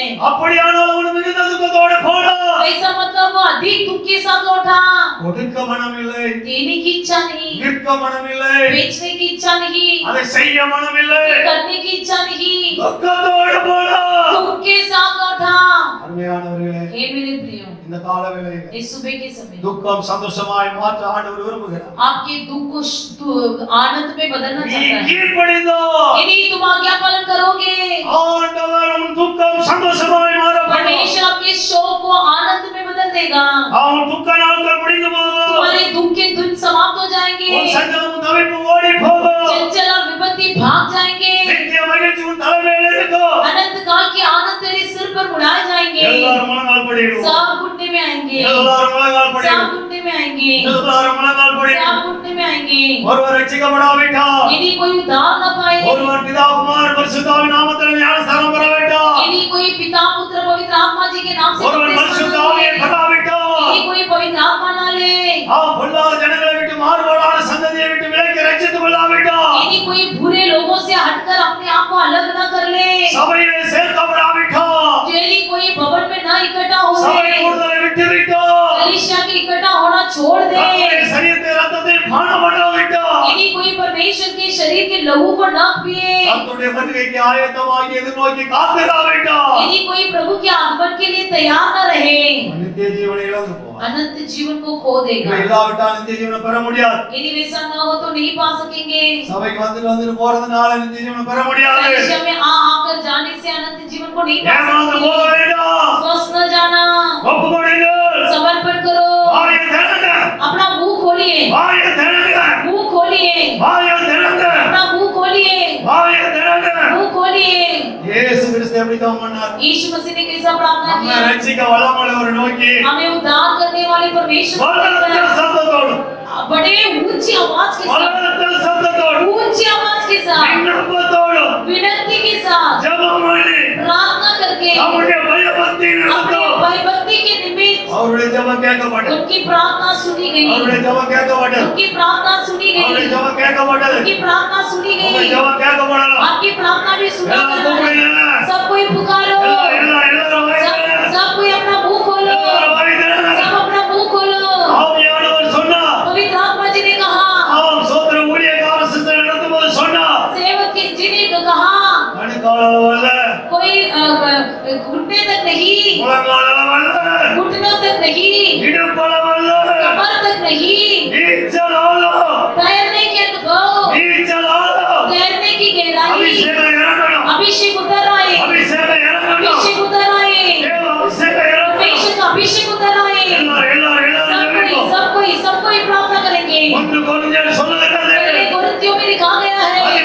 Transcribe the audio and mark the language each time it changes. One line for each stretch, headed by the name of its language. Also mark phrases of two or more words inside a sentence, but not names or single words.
Tamil: அப்படியானால் அவன் மிகுந்த துக்கத்தோடு போனான்.
Hindi: ऐसा मतलब वो अधिक दुख के साथ लौटा।
Tamil: கொடுக்க மனமில்லை,
Hindi: देने की इच्छा नहीं,
Tamil: விற்க மனமில்லை,
Hindi: बेचने की इच्छा नहीं,
Tamil: அதை செய்ய மனமில்லை,
Hindi: करने की इच्छा नहीं,
Tamil: துக்கத்தோடு போனான்.
Hindi: दुख के साथ लौटा।
Tamil: அருமையானவர்களே,
Hindi: हे मेरे प्रियो,
Tamil: இந்த காலவேளையில்
Hindi: इस सुबह के समय
Tamil: துக்கம் சந்தோஷமாய் மாற்ற ஆண்டவர் விரும்புகிறார்.
Hindi: आपके दुख को आनंद में बदलना
Tamil: நீ
Hindi: चाहता है।
Tamil: கீழ்ப்படிந்தால்
Hindi: यदि तुम आज्ञा पालन करोगे,
Tamil: ஆண்டவர் உன் துக்கம் சந்தோஷமாய் மாறப்படும்.
Hindi: परमेश्वर आपके शोक को आनंद में बदल देगा।
Tamil: அவன் துக்க நாட்கள் முடிந்து போகும்.
Hindi: तुम्हारे दुख के दिन समाप्त हो जाएंगे,
Tamil: உன் சஞ்சலமும் தவிப்பும் ஓடி போகும்.
Hindi: चंचल और विपत्ति भाग जाएंगे,
Tamil: நித்திய மகிழ்ச்சி உன் தலைமையில் இருக்கும்.
Hindi: अनंत काल की आनंद तेरे सिर पर उड़ाए जाएंगे।
Tamil: எல்லாரும் முழங்கால் படியிடுவோம்.
Hindi: सब घुटने में आएंगे,
Tamil: எல்லாரும் முழங்கால்
Hindi: सब
Tamil: படியிடுவோம்.
Hindi: घुटने में आएंगे,
Tamil: எல்லாரும் முழங்கால்
Hindi: सब
Tamil: படியிடுவோம்.
Hindi: घुटने में आएंगे।
Tamil: ஒருவர் ரட்சிக்கப்படாவிட்டால்,
Hindi: यदि कोई उद्धार न पाए,
Tamil: ஒருவர் பிதா குமாரன் பரிசுத்தாவின் நாமத்தில் ஞானஸ்நானம் பெறாவிட்டால்,
Hindi: यदि कोई पिता पुत्र पवित्र आत्मा जी के नाम से
Tamil: ஒருவர்
Hindi: बपतिस्मा
Tamil: பரிசுத்த
Hindi: न
Tamil: ஆவியை
Hindi: ले,
Tamil: பெறாவிட்டால்,
Hindi: यदि कोई पवित्र आत्मा न ले,
Tamil: அவன் பொல்லாத ஜனங்களை விட்டு மாறுபாடான சந்ததியை விட்டு விலக்கி ரட்சித்துக் கொள்ளாவிட்டால்,
Hindi: यदि कोई बुरे लोगों से हटकर अपने आप को अलग न कर ले,
Tamil: சபையிலே சேர்க்கப்படாவிட்டால்,
Hindi: यदि कोई भवन में न इकट्ठा हो
Tamil: சபை
Hindi: ले,
Tamil: கூடுதலை விட்டுவிட்டால்,
Hindi: कलीसिया के इकट्ठा होना छोड़ दे,
Tamil: கர்த்தருடைய சரீரத்தை ரத்தத்தை பானம் பண்ணாவிட்டால்,
Hindi: यदि कोई परमेश्वर के शरीर के लहू को न पिए,
Tamil: கர்த்தருடைய வருகைக்கு ஆயத்தமாகி எதிர்நோக்கி காத்திராவிட்டால்,
Hindi: यदि कोई प्रभु के आगमन के लिए तैयार न रहे,
Tamil: நித்திய ஜீவனை இழந்து போவான்.
Hindi: अनंत जीवन को खो देगा।
Tamil: இவை இல்லாவிட்டால் நித்திய ஜீவனை பெற முடியாது.
Hindi: यदि वैसा न हो तो नहीं पा सकेंगे।
Tamil: சபைக்கு வந்துட்டு போறதுனால நித்திய ஜீவனை பெற முடியாது.
Hindi: कलीसिया में आकर जाने से अनंत जीवन को नहीं पा
Tamil: ஏமாந்து
Hindi: सकेंगे।
Tamil: போக வேண்டாம்.
Hindi: स्वस्थ न जाना,
Tamil: ஒப்புக்கொடுங்கள்.
Hindi: समर्पण करो,
Tamil: வாயை திறங்க,
Hindi: अपना मुंह खोलिए,
Tamil: வாயை திறங்க,
Hindi: मुंह खोलिए,
Tamil: வாயை திறங்க,
Hindi: अपना मुंह खोलिए,
Tamil: வாயை திறங்க.
Hindi: मुंह खोलिए।
Tamil: இயேசு கிறிஸ்து எப்படி தவம் பண்ணார்?
Hindi: यीशु मसीह ने कैसा प्रार्थना
Tamil: நம்மை
Hindi: किया?
Tamil: ரட்சிக்க வல்லமையுள்ளவரை நோக்கி
Hindi: हमें उद्धार करने वाले परमेश्वर को
Tamil: வல்லத்த
Hindi: देखकर
Tamil: சத்தத்தோடு,
Hindi: बड़े ऊंची आवाज के साथ,
Tamil: வல்லத்த சத்தத்தோடு,
Hindi: ऊंची आवाज के साथ,
Tamil: விண்ணப்பத்தோடு,
Hindi: विनती के साथ,
Tamil: ஜெபம் பண்ணி
Hindi: प्रार्थना करके,
Tamil: நம்முடைய பயபக்தி
Hindi: अपने
Tamil: நிமித்தம்
Hindi: भयभक्ति के निमित्त
Tamil: அவருடைய ஜெபம் கேட்கப்பட்டது.
Hindi: उनकी प्रार्थना सुनी गई,
Tamil: அவருடைய ஜெபம் கேட்கப்பட்டது.
Hindi: उनकी प्रार्थना सुनी
Tamil: அவருடைய
Hindi: गई,
Tamil: ஜெபம் கேட்கப்பட்டது.
Hindi: उनकी प्रार्थना सुनी
Tamil: உங்க
Hindi: गई,
Tamil: ஜெபம் கேட்கப்படலாம்.
Hindi: आपकी प्रार्थना भी सुनी
Tamil: எல்லாரும்
Hindi: गई।
Tamil: கூப்பிடுங்க.
Hindi: सब कोई पुकारो,
Tamil: எல்லாரும் வாய் திறங்க.
Hindi: सब कोई अपना मुंह खोलो,
Tamil: எல்லாரும் வாய் திறங்க.
Hindi: सब अपना मुंह खोलो।
Tamil: ஆவியானவர் சொன்னார்.
Hindi: पवित्र आत्मा जी ने कहा,
Tamil: ஆம், சோதர ஊழியக்கார சிஸ்டர் நடத்தும்போது சொன்னார்.
Hindi: सेवक के जी ने कहा,
Tamil: கணுக்கால் அளவல்ல,
Hindi: कोई घुटने तक नहीं,
Tamil: முழங்கால் அளவல்ல,
Hindi: घुटनों तक नहीं,
Tamil: இடுப்பு அளவல்ல,
Hindi: कमर तक नहीं,
Tamil: நீச்சல் ஆழம்,
Hindi: तैरने के अनुभव,
Tamil: நீச்சல் ஆழம்.
Hindi: तैरने की गहराई,
Tamil: அபிஷேகம் இறங்கணும்.
Hindi: अभिषेक उतर आए,
Tamil: அபிஷேகம் இறங்கணும்.
Hindi: अभिषेक उतर आए,
Tamil: தேவ அபிஷேகம் இறங்கணும்.
Hindi: परमेश्वर का अभिषेक उतर आए।
Tamil: எல்லாரும்
Hindi: सब कोई प्रार्थना करेंगे।
Tamil: 1 கொரிந்தியர் சொல்லுகிறது.
Hindi: पहले कोरिन्थियों में लिखा गया है,